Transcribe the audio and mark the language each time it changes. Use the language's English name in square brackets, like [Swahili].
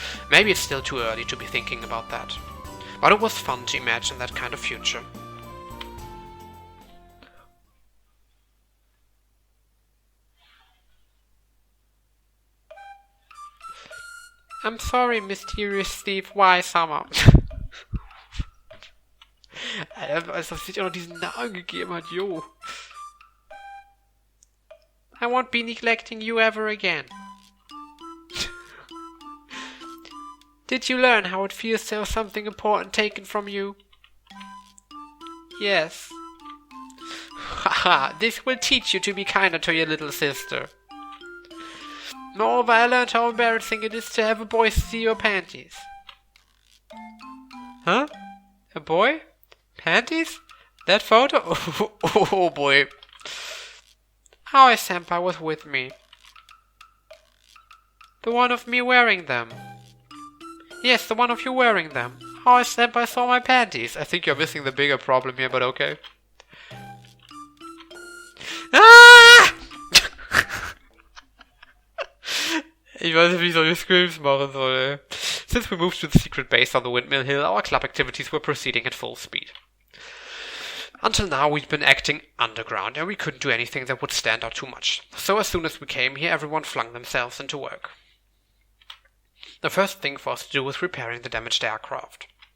[English] Maybe it's still too early to be thinking about that, but it was fun to imagine that kind of future. I'm sorry, mysterious thief, why, Summer? [German] Als ob sich auch noch diesen Namen gegeben hat, jo. [English] I won't be neglecting you ever again. Did you learn how it feels to have something important taken from you? Yes. Haha, this will teach you to be kinder to your little sister. Moreover, I learned how embarrassing it is to have a boy see your panties. Huh? A boy? Panties? That photo? Oh boy. Aoi-senpai was with me. The one of me wearing them. Yes, the one of you wearing them. Aoi-senpai saw my panties. I think you're missing the bigger problem here, but okay. Ah! [German] Ich weiß nicht, wie ich solche Screams machen soll, ey. [English] Since we moved to the secret base on the Windmill Hill, our club activities were proceeding at full speed. Until now, we'd been acting underground, and we couldn't do anything that would stand out too much. So as soon as we came here, everyone flung themselves into work. The first thing for us to do was repairing the damaged aircraft.